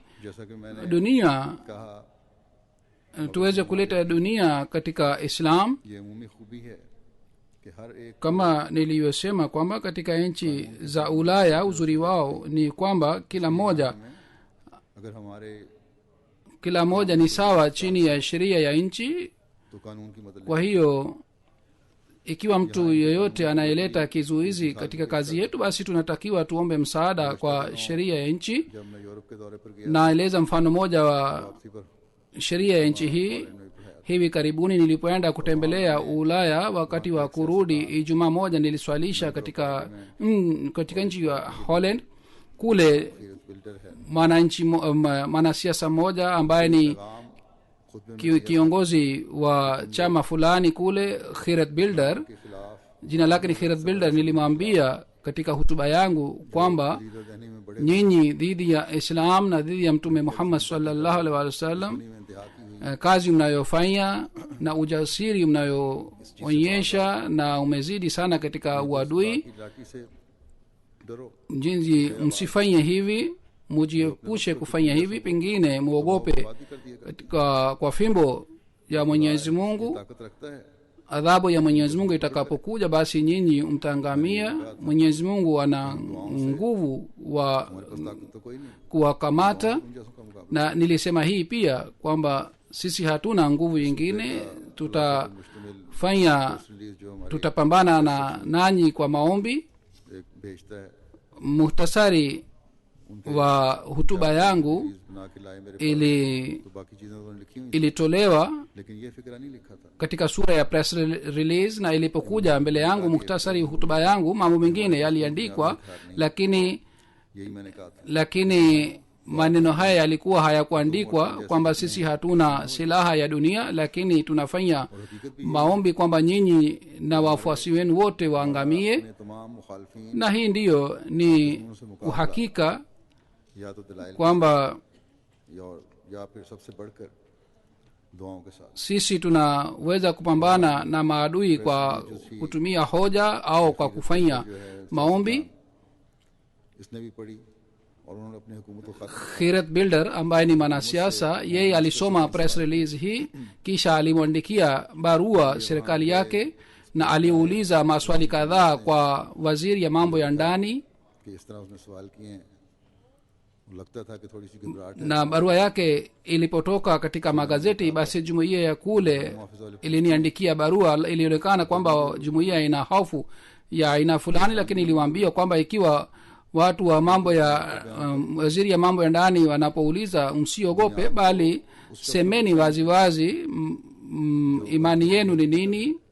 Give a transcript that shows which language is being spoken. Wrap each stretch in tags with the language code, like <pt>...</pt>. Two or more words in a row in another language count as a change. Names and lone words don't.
<hi>जैसा कि मैंने</hi> <sw>dunia</sw> <hi>कहा</hi> <sw>tuweze kuleta dunia katika Islam.</sw> <hi>ये अमूमी खूबी है कि हर एक</hi> <sw>Kama nilivyosema kwamba katika nchi za Ulaya uzuri wao ni kwamba kila moja</sw> <hi>अगर हमारे</hi> <sw>ni sawa chini ya sheria ya nchi.</sw> <hi>तो कानून की मदद</hi> <sw>Kwa hiyo ikiwa mtu yeyote anayeleta kizuizi katika kazi yetu, basi tunatakiwa tuombe msaada kwa sheria ya nchi.</sw> <hi>जब मैं यूरोप के दौरे पर गया</hi> <sw>Naeleza mfano moja wa</sw> <hi>वापसी पर</hi> <sw>sheria ya nchi hii. Hivi karibuni nilipoenda kutembelea Ulaya, wakati wa kurudi Ijumaa moja niliswalisha katika nchi ya Holland. Kule</sw> <hi>बिल्डर है</hi> <sw>mwananchi mwanasiasa mmoja ambaye ni</sw> <hi>काम खुद में</hi> <sw>kiongozi wa chama fulani kule, Khirat Bilder,</sw> <hi>के खिलाफ</hi> <sw>jina lake ni Khirat Bilder, nilimwambia katika hutuba yangu kwamba</sw> <hi>लीडर रहने में बड़े</hi> <sw>nyinyi dhidi ya Islam na dhidi ya Mtume Muhammad</sw> <ar>صلى الله عليه وسلم,</ar> <hi>में इंतहा की हुई</hi> <sw>kazi mnayofanya na ujasiri mnayoonyesha na umezidi sana katika uadui.</sw> <hi>की लाठी से डरो</hi> <sw>Jinsi msifanye hivi, mujiepushe kufanya hivi, pengine muogope</sw> <hi>बात ही कर दिया</hi> <sw>katika kwa fimbo ya Mwenyezi Mungu.</sw> <hi>ताकत रखता है</hi> <sw>Adhabu ya Mwenyezi Mungu itakapokuja, basi nyinyi mtaangamia. Mwenyezi Mungu ana nguvu wa</sw> <hi>बस ताकत तो कोई नहीं</hi> <sw>kuwakamata,</sw> <hi>उन जैसों का मुकाबला</hi> <sw>na nilisema hii pia kwamba sisi hatuna nguvu nyingine. Tutafanya,</sw> <hi>रिलीज जो हमारे</hi> <sw>tutapambana na nanyi kwa maombi.</sw> <hi>एक भेजता है</hi> <sw>Muhtasari wa hutuba yangu</sw> <hi>रिलीज बना के लाए मेरे</hi> <sw>ili</sw> <hi>तो बाकी चीजें उन्होंने लिखी हुई</hi> <sw>ilitolewa</sw> <hi>लेकिन ये फिक्र नहीं लिखा था</hi> <sw>katika sura ya</sw> <en>press release,</en> <sw>na ilipokuja mbele yangu muhtasari hutuba yangu, mambo mengine yaliandikwa, lakini</sw> <hi>यही मैंने कहा था</hi> <sw>lakini maneno haya yalikuwa hayakuandikwa kwamba sisi hatuna silaha ya dunia, lakini tunafanya maombi kwamba nyinyi na wafuasi wenu wote waangamie.</sw> <hi>अपने तमाम मुखालफीन</hi> <sw>Na hii ndiyo ni uhakika</sw> <hi>या तो दलाइल</hi> <sw>kwamba</sw> <hi>या फिर सबसे बढ़कर दुआओं के साथ</hi> <sw>sisi tunaweza kupambana na maadui kwa kutumia hoja au kwa kufanya maombi.</sw> <hi>इसने भी पढ़ी और उन्होंने अपनी हुकूमत को खत्म</hi> <sw>Khirat Bilder ambaye ni mwanasiasa, yeye alisoma</sw> <en>press release</en> <sw>hii, kisha alimwandikia barua serikali yake na aliuliza maswali kadhaa kwa waziri ya mambo ya ndani,</sw> <hi>कि इस तरह उसने सवाल किए हैं लगता था कि थोड़ी सी घबराहट है</hi> <sw>na barua yake ilipotoka katika magazeti, basi jumuiya ya kule iliniandikia barua. Ilionekana kwamba jumuiya ina hofu ya aina fulani, lakini iliwaambia kwamba ikiwa watu wa mambo ya waziri ya mambo ya ndani wanapouliza, msiogope, bali semeni waziwazi imani yenu ni nini.</sw>